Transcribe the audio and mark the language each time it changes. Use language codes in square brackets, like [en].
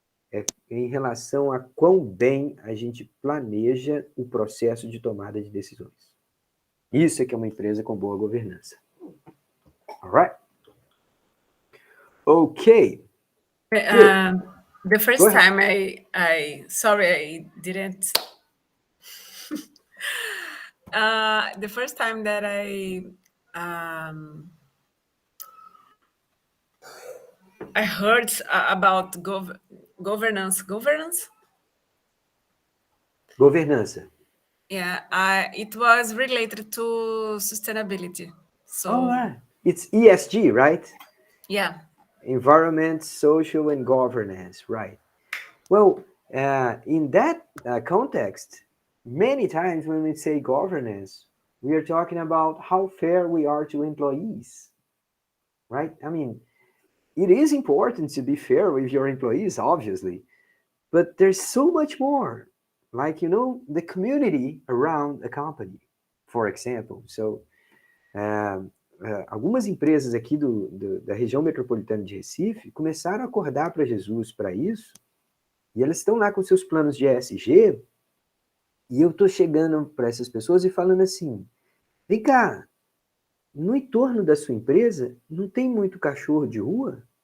[pt] É em relação a quão bem a gente planeja o processo de tomada de decisões. Isso é que é uma empresa com boa governança. [en] All right? Okay. The first time sorry, I didn't. The first time that I heard about governance. [pt] Governança. [en] Yeah, it was related to sustainability. So, it's ESG, right? Yeah. Environment, social, and governance, right? Well, in that context, many times when we say governance, we are talking about how fair we are to employees, right? I mean, it is important to be fair with your employees, obviously, but there's so much more. Like, the community around a company, for example. [pt] So, algumas empresas aqui da região metropolitana de Recife começaram a acordar para Jesus para isso, e elas estão lá com seus planos de ESG, e eu estou chegando para essas pessoas e falando assim, vem cá, no entorno da sua empresa não tem muito cachorro de rua?